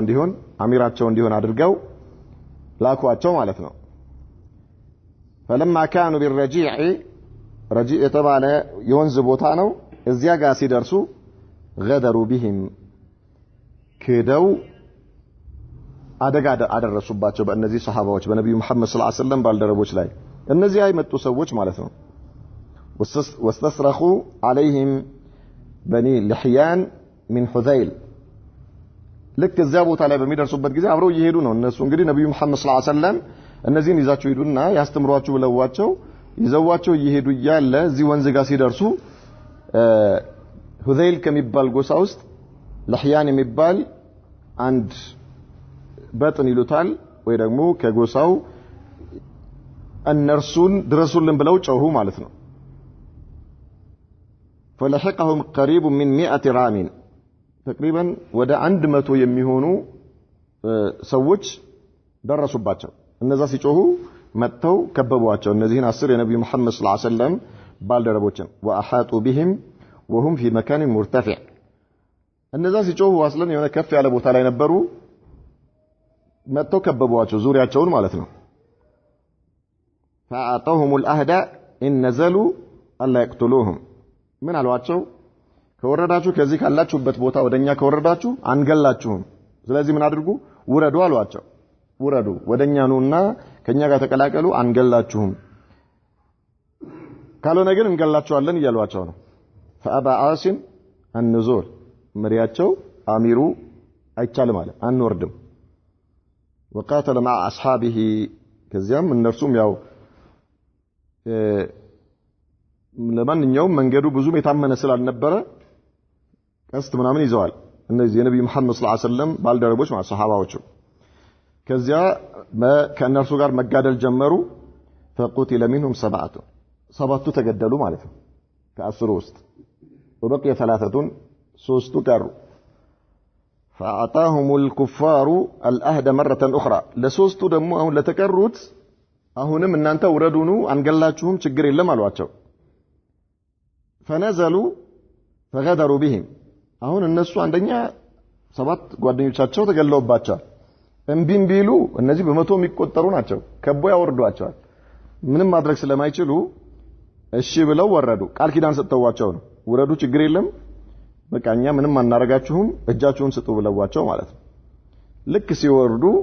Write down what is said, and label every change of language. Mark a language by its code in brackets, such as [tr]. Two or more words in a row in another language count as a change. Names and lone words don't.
[am] እንዲሆን አሚራቸው እንዲሆን አድርገው ላኳቸው ማለት ነው [ar] فلما كانوا بالرجيع رجيع [am] የተባለ የወንዝ ቦታ ነው እዚያ ጋር ሲደርሱ [ar] غدروا بهم [am] ከደው አደጋ አደረሱባቸው በእነዚህ ሱሐባዎች በነብዩ መሐመድ [ar] صلى الله عليه وسلم [am] ባልደረቦች ላይ እነዚህ አይመጡ ሰዎች ማለት ነው [ar] واستصرخوا عليهم بني لحيان من حذيل [am] ልክ እዚያ ቦታ ላይ በሚደርሱበት ጊዜ አብረው እየሄዱ ነው እነሱ እንግዲህ ነብዩ መሐመድ [ar] صلى الله عليه وسلم [am] እነዚህን ይዛቸው ሄዱና ያስተምሯቸው ብለዋቸው ይዘዋቸው እየሄዱ እያለ እዚህ ወንዝ ጋር ሲደርሱ ሁዘይል ከሚባል ጎሳ ውስጥ ለህያን የሚባል አንድ በጥን ይሉታል ወይ ደግሞ ከጎሳው እነርሱን ድረሱልን ብለው ጮሁ ማለት ነው [ar] فلحقهم قريب من 100 رام تقريبا [am] ወደ 100 የሚሆኑ ሰዎች ደረሱባቸው እነዛ ሲጮሁ መጥተው ከበቧቸው እነዚህን 10 የነብዩ መሐመድ [ar] صلى الله عليه وسلم [am] ባልደረቦችን [ar] واحاطوا بهم وهم في مكان مرتفع [am] እነዛ ሲጮሁ አስለን የሆነ ከፍ ያለ ቦታ ላይ ነበሩ መጥተው ከበቧቸው ዙሪያቸውን ማለት ነው [ar] فاعطوهم العهد ان نزلوا الا يقتلوهم [am] ምን አሏቸው ከወረዳችሁ ከዚህ ካላችሁበት ቦታ ወደኛ ከወረዳችሁ አንገላችሁም ስለዚህ ምን አድርጉ ውረዱ አሏቸው ውረዱ ወደኛ ነውና ከኛ ጋር ተቀላቀሉ አንገላችሁም ካልሆነ ግን እንገላችኋለን እያሏቸው ነው [ar] فابى عاصم النزول [am] መሪያቸው አሚሩ አይቻልም ማለት አንወርድም [ar] وقاتل مع اصحابه [am] ከዚያም እነርሱም ያው ለማንኛውም መንገዱ ብዙም የታመነ ስላልነበረ ቀስት ምናምን ይዘዋል እነዚህ የነብዩ መሐመድ [ar] صلى الله عليه وسلم [am] ባልደረቦች ማለት ሱሐባዎቹ ከዚያ ከእነርሱ ጋር መጋደል ጀመሩ [ar] فقتل منهم 7 [am] ሰባቱ ተገደሉ ማለት ነው ከ10 ውስጥ [ar] وبقي 3 [am] ሶስቱ ቀሩ [ar] فاعطاهم الكفار العهد مره اخرى [am] ለሶስቱ ደግሞ አሁን ለተቀሩት አሁንም እናንተ ውረዱኑ አንገላችሁም ችግር የለም አሏቸው [ar] فنزلوا فغدروا بهم [am] አሁን እነሱ አንደኛ 7 ጓደኞቻቸው ተገለውባቸዋል እንቢም ቢሉ እነዚህ በመቶ የሚቆጠሩ ናቸው ከቦ ያወርዷቸዋል ምንም ማድረግ ስለማይችሉ እሺ ብለው ወረዱ ቃል ኪዳን ሰጥተዋቸው ነው ውረዱ ችግር የለም በቃኛ ምንም አናረጋችሁም እጃችሁን ስጡ ብለዋቸው ማለት ነው ልክ ሲወርዱ